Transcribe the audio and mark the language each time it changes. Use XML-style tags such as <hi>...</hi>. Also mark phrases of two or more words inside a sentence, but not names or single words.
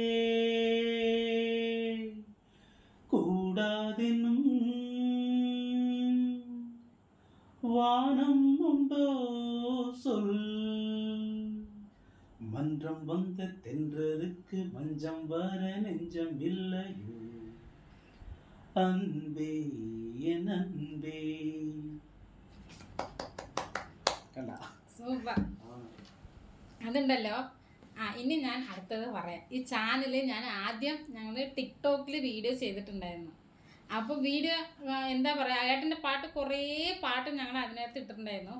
<ta>கூடாதெனும் வானம் உண்டோ சொல், மன்றம் வந்த தென்றலுக்கு மஞ்சம் வர நெஞ்சம் இல்லையோ, அன்பே என் அன்பே.</ta> <ml>കണ്ടാ സൂപ്പർ. അതുണ്ടല്ലോ. ഇനി ഞാൻ അടുത്തത് പറയാം. ഈ ചാനൽ ഞാൻ ആദ്യം ഞങ്ങൾ ടിക്ടോക്കിൽ വീഡിയോ ചെയ്തിട്ടുണ്ടായിരുന്നു. അപ്പോൾ വീഡിയോ എന്താ പറയുക, ഏട്ടൻ്റെ പാട്ട് കുറേ പാട്ട് ഞങ്ങൾ അതിനകത്ത് ഇട്ടിട്ടുണ്ടായിരുന്നു.</ml>